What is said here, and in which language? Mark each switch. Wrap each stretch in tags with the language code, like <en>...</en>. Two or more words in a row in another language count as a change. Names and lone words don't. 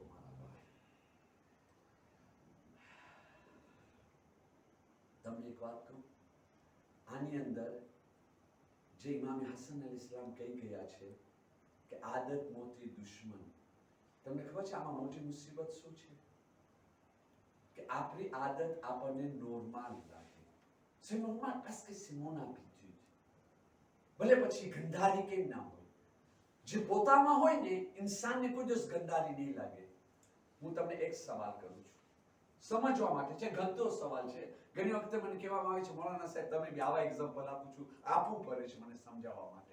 <gu>મારા ભાઈ, તમને એક વાત કહું, આની અંદર જે ઇમામ હસન અલૈહિસ્સલામ કહી ગયા છે કે આદત મોટી દુશ્મન. તમને ખબર છે આમાં મોટી મુસીબત શું છે? કે આપણી આદત આપણને નોર્મલ લાગે.</gu> <fr>C'est normal parce que c'est mon habitude.</fr> <gu>ભલે પછી ગંધારી કેમ ના હોય, જે પોતામાં હોય ને ઇન્સાનને કોઈ દિવસ ગંદારી નહીં લાગે. હું તમને એક સવાલ કરું છું સમજવા માટે, છે ગંદો સવાલ છે. ઘણી વખતે મને કહેવામાં આવે છે મૌલાના સાહેબ તમે બી આવા એક્ઝામ્પલ આપવું પડે છે મને સમજાવવા માટે.</gu>